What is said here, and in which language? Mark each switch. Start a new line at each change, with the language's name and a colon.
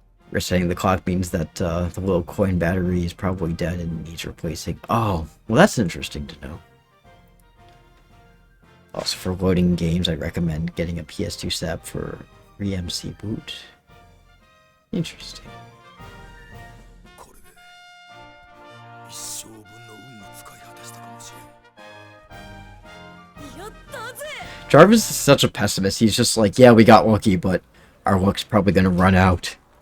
English: Resetting the clock means that the little coin battery is probably dead and needs replacing. Oh, well, that's interesting to know. Also, for loading games, I recommend getting a PS2 setup for re-MC boot. Interesting.
Japanese: これで一生分の運が使い果たしたかもしれん。やったぜ。
English: Jarvis is such a pessimist. He's just like, yeah, we got lucky, but our luck's probably gonna run out.